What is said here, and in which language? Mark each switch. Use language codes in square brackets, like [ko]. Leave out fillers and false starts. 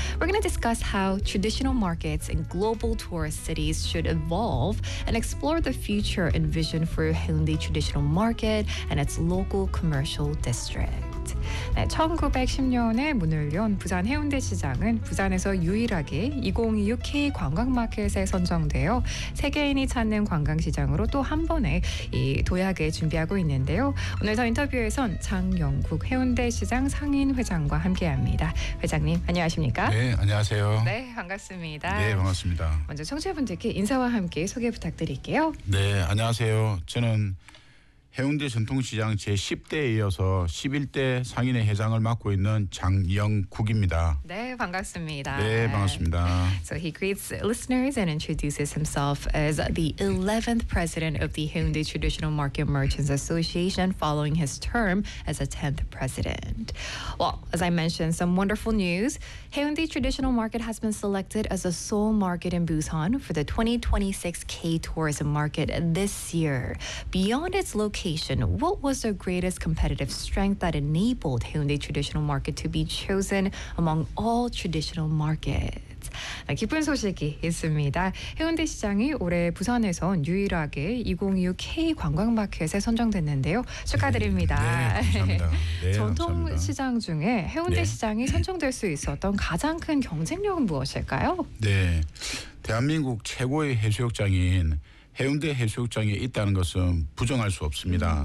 [en] We're going to discuss how traditional markets in global tourist cities should evolve and explore the future and vision for Haeundae Traditional Market and its local commercial district. [ko] 네, 1910년에 문을 연 부산 해운대 시장은 부산에서 유일하게 2026 K 관광 마켓에 선정되어 세계인이 찾는 관광 시장으로 또 한 번에 이 도약을 준비하고 있는데요. 오늘 저 인터뷰에선 장영국 해운대 시장 상인 회장과 함께합니다. 회장님 안녕하십니까? 네, 안녕하세요. 네, 반갑습니다. 네, 반갑습니다. 먼저 청취자분들께 인사와 함께 소개 부탁드릴게요. 네, 안녕하세요. 저는 해운대 전통시장 제10대에 이어서 11대 상인회 회장을 맡고 있는 장영국입니다. 네, 반갑습니다. 네, 반갑습니다. [en] So he greets listeners and introduces himself as the 11th president of the Haeundae Traditional Market Merchants Association following his term as a 10th president. Well, as I mentioned, some wonderful news. Haeundae Traditional Market has been selected as a sole market in Busan for the 2026 K-Tourism Market this year. Beyond its location, what was the greatest competitive strength that enabled Haeundae Traditional Market to be chosen among all traditional markets? [ko] 기쁜 소식이 있습니다. 해운대 시장이 올해 부산에선 유일하게 2026 K-관광마켓에 선정됐는데요. 축하드립니다. 네, 네, 감사합니다. 네, 전통 감사합니다. 시장 중에 해운대 네. 시장이 선정될 수 있었던 가장 큰 경쟁력은 무엇일까요? 네, 대한민국 최고의 해수욕장인 해운대 해수욕장에 있다는 것은 부정할 수 없습니다.